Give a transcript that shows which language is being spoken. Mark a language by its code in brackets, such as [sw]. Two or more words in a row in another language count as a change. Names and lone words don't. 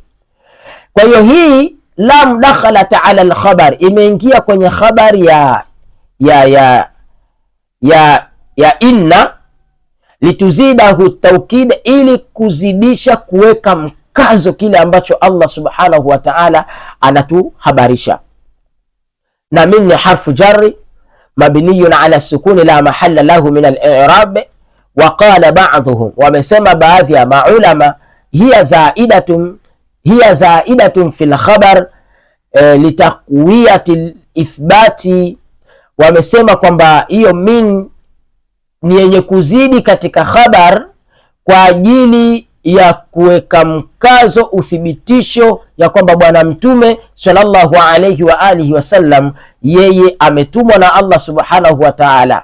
[sw] Kwa hiyo hii [ar] لام دخلت على الخبر [sw] imeingia kwenye khabari ya inna, [ar] لتزيده توكيد, [sw] ili kuzidisha kuweka mkazo kile ambacho Allah [ar] سبحانه وتعالى [sw] anatuhabarisha. [ar] Na min ni حرف جر مبني على السكون لا محل له من الإعراب. وقال بعضهم, [sw] wamesema baadhi ya maulama, [ar] هي زائدة في الخبر لتقوية الإثبات. [sw] Wamesema kwamba hiyo min ni yenye kuzidi katika khabar kwa ajili ya kuweka mkazo uthibitisho ya kwamba bwana mtume [ar] صلى الله عليه وعلى آله وسلم [sw] yeye ametumwa na Allah [ar] سبحانه وتعالى.